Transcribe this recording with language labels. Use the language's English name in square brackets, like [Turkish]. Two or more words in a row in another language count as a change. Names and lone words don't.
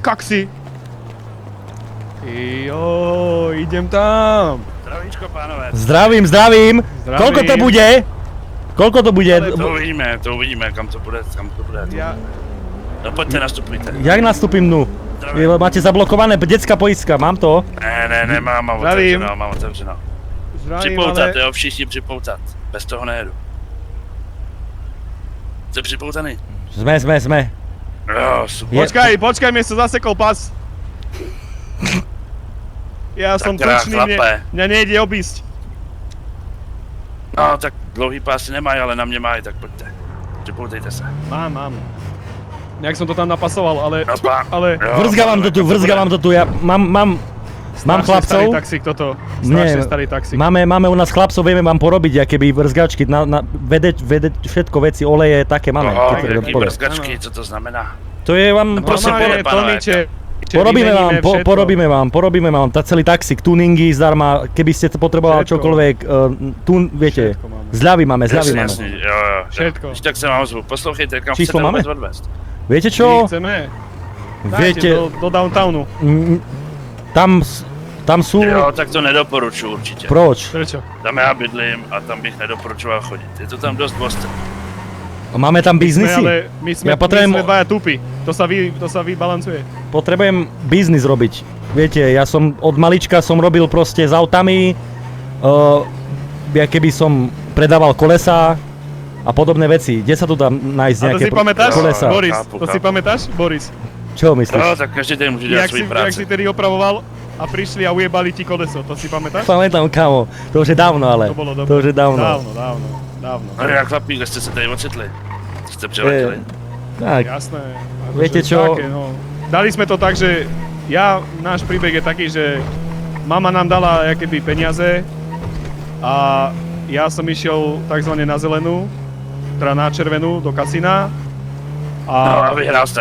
[Slovak] Kaxi. Jo, idem tam. [Czech] Zdravíčko, pánové. [Slovak] Zdravím. Koľko to bude? [Czech] To uvidíme, kam to bude. No poďte, nastupujte. [Slovak] Jak nastupím, Máte zablokované detská poistka, mám to? [Czech] Ne, mám otevřeno. Připoutat, jo, všichni připoutat. Bez toho nejedu. Jste připoutaný? [Slovak] Sme. [Czech] Jo, super. [Slovak] Počkaj, mi sa zasekol pas. Ja som tučný, mňa nejde obísť. [Czech] No, tak dlouhý pásy nemají, ale na mě mají, tak pojďte. Připoutejte se. [Slovak] Mám. Nejak som to tam napasoval, ale... Vrzgávam to tu, ja mám chlapcov. Starý taxík toto, strašne starý taxík. Máme u nás chlapcov, vieme vám porobiť akéby vrzgačky, vedeť všetko veci, oleje, také máme. [Czech] Jaký vrzgačky, co to znamená? [Slovak] To je vám... Prosím, tlmiče. Porobíme vám celý taxík, tuningy zdarma, keby ste potrebovali čokoľvek, viete, zľavy máme. Jasne, jo. Všetko. [Czech] Když tak se vám ozvu, poslouchejte, kam [Slovak] Číslo [Czech] chcete [Slovak] máme? [Czech] vůbec odvést. [Slovak] Viete My čo? chceme. Viete, Dajte do downtownu. tam sú... [Czech] Jo, tak to nedoporučuji určitě. Proč? [Slovak] Prečo? [Czech] Tam já bydlím a tam bych nedoporučoval chodit. Je to tam dost Boston. [Slovak] Máme tam biznisy? My sme dvaja tupi. To sa vybalancuje. Potrebujem biznis robiť. Viete, ja som od malička som robil proste s autami, ja keby som predával kolesá a podobné veci. Kde sa tu dá nájsť nejaké kolesá? Boris, to si pamätáš, Boris? Čo myslíš? [Czech] No, tak každý den může dělat svůj [Slovak] Jak [Czech] práci. [Slovak] si tedy opravoval a prišli a ujebali ti koleso, to si pamätáš? Pamätám, kamo. To už je dávno, ale. To bolo dobré. To už je dávno. Dávno. [Czech] No jak chlapík, jste se tady ocitli. Jste přeletěli. Tak, [Slovak] Jasné. Viete čo? Také, no. Dali sme to tak, že náš príbeh je taký, že mama nám dala jakoby peniaze a ja som išiel takzvané na zelenú, teda na červenú do kasína. [Czech] No a vyhrál jste.